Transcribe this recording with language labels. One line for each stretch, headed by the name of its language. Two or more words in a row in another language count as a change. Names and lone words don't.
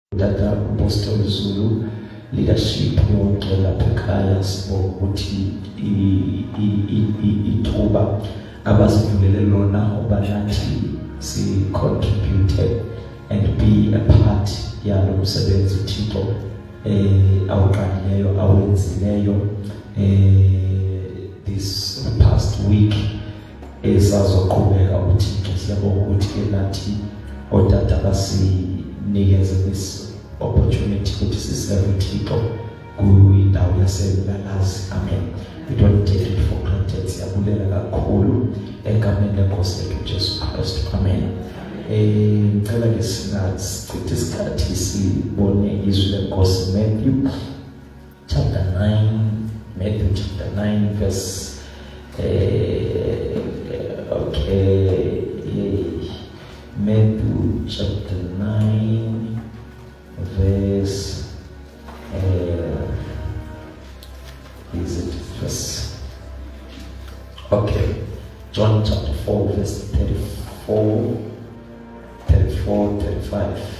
Zulu: Tata Apostle Zulu leadership yonke lapha ekhaya sibonga ukuthi ithuba abasivulele lona obanathi si
English: contributed and be a part
Zulu: yalo msebenzi uThixo awuqalileyo awenzileyo
English: this past week
Zulu: esazoqhubeka uThixo siyabonga ukuthi ke nathi otata basinikeze
English: this opportunity
Zulu: ukuthi siserve uThixo kuyindawo yaseLalazi.
English: Amen. We don't take it for granted.
Xhosa: Siyabulela kakhulu egameni lenkosi lethu Jesu Kristu.
Zulu: Amen. Ngicela ke singachithi isikhathi sibone izwi lenkosi Matthew chapter
English: 9 verse Matthew chapter 9 verse is it verse John chapter 4 verse 34 35.